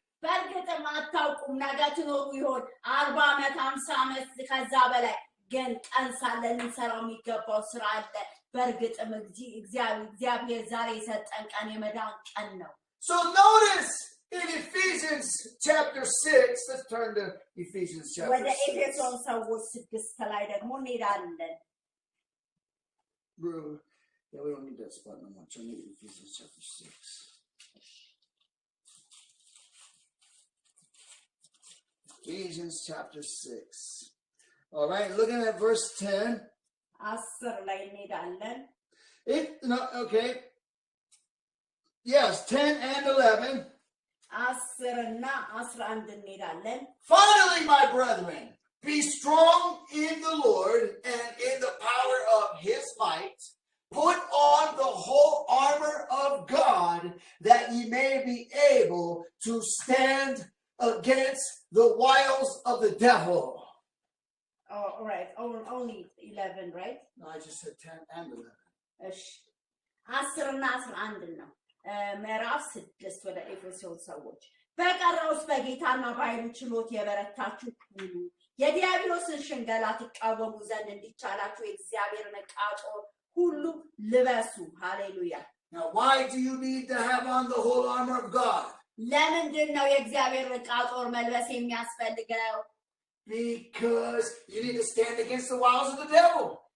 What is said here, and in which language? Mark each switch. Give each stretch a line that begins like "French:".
Amharic: በእርግጥም አታውቁም ነገ ትኖሩ ይሆን 40 ዓመት 50 ዓመት ከዛ በላይ ግን ቀን ሳለ ልንሰራው የሚገባው ስራ አለ በእርግጥም እግዚአብሔር ዛሬ የሰጠን ቀን የመዳን ቀን ነው
English: So notice in Ephesians chapter 6, let's turn to Ephesians chapter 6.
Amharic: ወደ ኤፌሶን ሰዎች 6 ላይ ደግሞ እንሄዳለን
English: Bro, yeah, we don't need that spot no more. Turn to Ephesians chapter 6. Ephesians chapter 6. All right, looking at verse 10.
Amharic: 10 ላይ እንሄዳለን
English: Okay. Yes, 10 and 11.
Amharic: 10 እና 11 እንሄዳለን
English: Finally, my brethren, be strong in the Lord and in the power of his might. Put on the whole armor of God that ye may be able to stand against the wiles of the devil. Oh, all right. Only 11, right? No, I just said 10 and 11.
Amharic: እሺ 10 እና 11 ነው ምዕራፍ 6 ወደ ኤፌሶን ሰዎች በቀረውስ በጌታና በኃይሉ ችሎት የበረታችሁ ሁኑ የዲያብሎስን ሽንገላ ትቃወሙ ዘንድ እንዲቻላችሁ የእግዚአብሔርን ዕቃ ጦር ሁሉ ልበሱ ሃሌሉያ
English: Now why do you need to have on the whole armor of God?
Amharic: ለምንድን ነው የእግዚአብሔር ዕቃ ጦር መልበስ የሚያስፈልገው
English: Because you need to stand against the wiles of the devil.